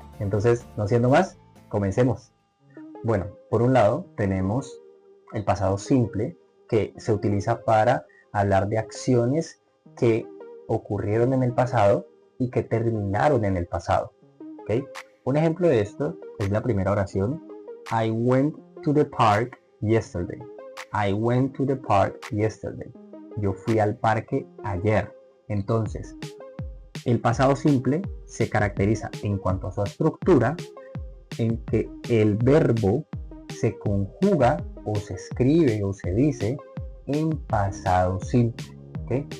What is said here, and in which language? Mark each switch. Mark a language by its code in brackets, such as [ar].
[es] Entonces, no siendo más, comencemos. Bueno, por un lado tenemos el pasado simple, que se utiliza para hablar de acciones que ocurrieron en el pasado y que terminaron en el pasado. ¿Okay? Un ejemplo de esto es la primera oración. [en] I went to the park yesterday. I went to the park yesterday. [es] Yo fui al parque ayer. Entonces, el pasado simple se caracteriza en cuanto a su estructura, en que el verbo se conjuga o se escribe o se dice en pasado simple, ¿okay?